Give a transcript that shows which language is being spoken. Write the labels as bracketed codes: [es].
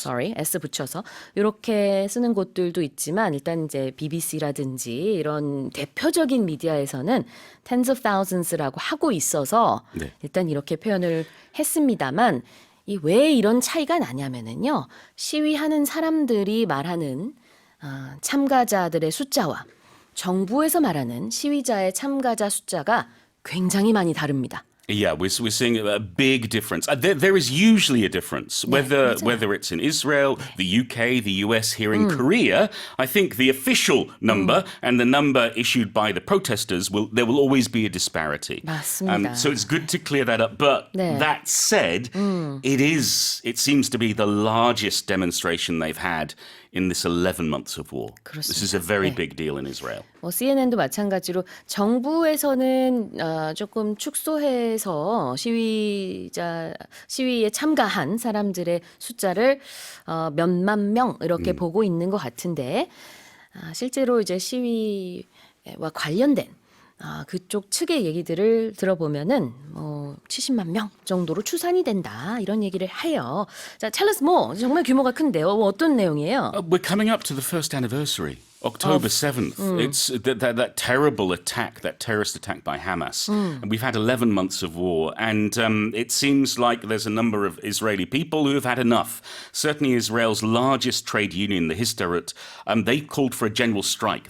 [en] sorry, [ko] S 붙여서 이렇게 쓰는 곳들도 있지만 일단 이제 BBC라든지 이런 대표적인 미디어에서는 [en] tens of thousands [ko] 라고 하고 있어서 네. 일단 이렇게 표현을 했습니다만 이 왜 이런 차이가 나냐면은요 시위하는 사람들이 말하는 참가자들의 숫자와 정부에서 말하는 시위자의 참가자 숫자가 굉장히 많이 다릅니다. [en] Yeah, we're seeing a big difference. There is usually a difference, whether it's in Israel, the UK, the US, here in Korea. I think the official number and the number issued by the protesters there will always be a disparity. [ko] 맞습니다. [en] So it's good to clear that up. But [ko] 네. [en] that said, it seems to be the largest demonstration they've had in this 11 months of war. This is a very big deal in Israel. [ko] 뭐 CNN도 마찬가지로 정부에서는 조금 축소해서 시위에 참가한 사람들의 숫자를 몇만 명 이렇게 보고 있는 것 같은데 실제로 이제 시위와 관련된 그쪽 측의 얘기들을 들어보면은 뭐 70만 명 정도로 추산이 된다 이런 얘기를 해요. 자, [en] tell us more. [ko] 정말 규모가 큰데요. 어떤 내용이에요? [en] We're coming up to the first anniversary. October 7th. It's that terrible attack, that terrorist attack by Hamas. And we've had 11 months of war. And it seems like there's a number of Israeli people who have had enough. Certainly Israel's largest trade union, the Histadrut, they called for a general strike.